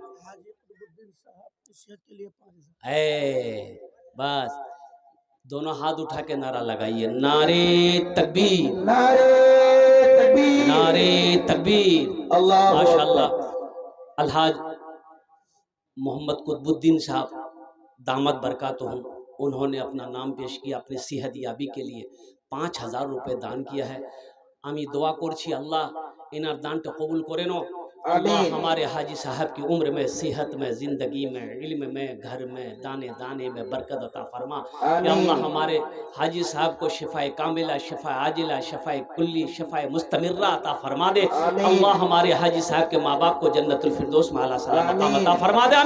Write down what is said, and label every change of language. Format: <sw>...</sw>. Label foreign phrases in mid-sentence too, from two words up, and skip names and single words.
<ur>بس دونوں ہاتھ اٹھا کے نعرہ لگائیے, نعرے تکبیر, نعرے تکبیر. ماشاءاللہ الحاج محمد قطب الدین صاحب</ur> <ar>دامت برکاتہم,</ar> <ur>انہوں نے اپنا نام پیش کیا, اپنی صحت یابی کے لیے 5000 روپے دان کیا ہے.</ur> <bn>আমি দোয়া করছি আল্লাহ এনার দানটা কবুল করে নাও.</bn> <ur>اللہ ہمارے حاجی صاحب کی عمر میں, صحت میں, زندگی میں, علم میں, گھر میں, دانے دانے میں برکت عطا فرما. یا اللہ ہمارے حاجی صاحب کو شفائے کاملہ, شفائے عاجلہ, شفائے کلی, شفائے مستمرہ عطا فرما دے. اللہ ہمارے حاجی صاحب کے ماں باپ کو</ur> <ar>جنت الفردوس</ar> <ur>میں اعلیٰ سلام مقام عطا فرما دے.</ur>